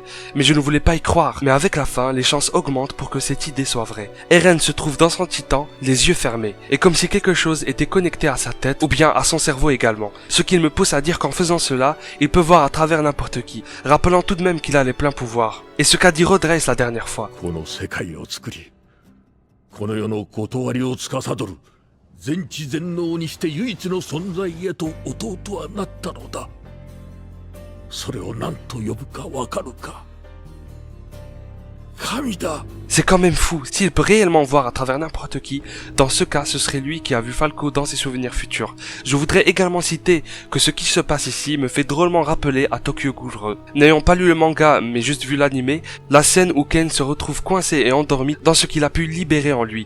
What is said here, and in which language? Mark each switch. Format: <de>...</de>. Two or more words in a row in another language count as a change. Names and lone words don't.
<fr>Mais je ne voulais pas y croire. Mais avec la fin, les chances augmentent pour que cette idée soit vraie. Eren se trouve dans son titan, les yeux fermés, et comme si quelque chose était connecté à sa tête, ou bien à son cerveau également. Ce qui me pousse à dire qu'en faisant cela, il peut voir à travers n'importe qui, rappelant tout de même qu'il a les pleins pouvoirs. Et ce qu'a dit Rodrace la dernière fois.</fr> <ja>この世の断りを司る全知全能にして唯一の存在へと弟はなったのだ。それを何と呼ぶかわかるか。神だ。</ja> <fr>C'est quand même fou, s'il peut réellement voir à travers n'importe qui, dans ce cas ce serait lui qui a vu Falco dans ses souvenirs futurs. Je voudrais également citer que ce qui se passe ici me fait drôlement rappeler à Tokyo Ghoul. N'ayant pas lu le manga mais juste vu l'anime, la scène où Ken se retrouve coincé et endormi dans ce qu'il a pu libérer en lui.</fr>